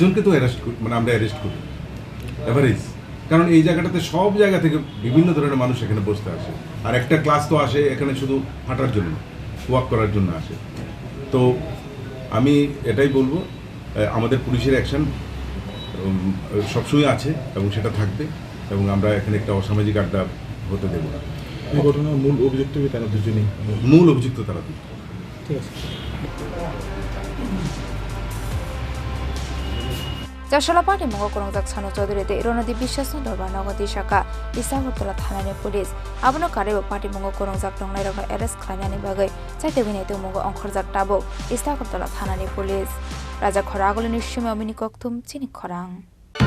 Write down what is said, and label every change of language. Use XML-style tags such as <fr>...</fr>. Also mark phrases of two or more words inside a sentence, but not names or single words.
<bn>জনকে তো আমরা অ্যারেস্ট করি অ্যাভারেজ কারণ এই জায়গাটাতে সব জায়গা থেকে বিভিন্ন ধরনের মানুষ এখানে বসতে আসে আর একটা ক্লাস তো আসে এখানে শুধু হাঁটার জন্য ওয়াক করার জন্য আসে তো আমি এটাই বলবো আমাদের পুলিশের অ্যাকশন সবসময় আছে এবং সেটা থাকবে এবং আমরা এখানে একটা অসামাজিক আড্ডা হতে দেব না এই ঘটনার মূল অভিযুক্ত তারা দুজনেই মূল অভিযুক্ত তারা দুজন ঠিক আছে</bn> <trp>Jarshala Patimungo Khorang Shano Chodorite Ronadi Bishwas Dorba Nogadi Shaka Istagortala Thanani Police Abono Karebo Patimungo Khorang Tongnai Rokno arrest Khlainani Bagai Chaite Binai Tumungo Onkhorjak Tabo Istagortala Thanani Police Rajakhor Agolini Shime Omini Koktum Chini Khorang</trp>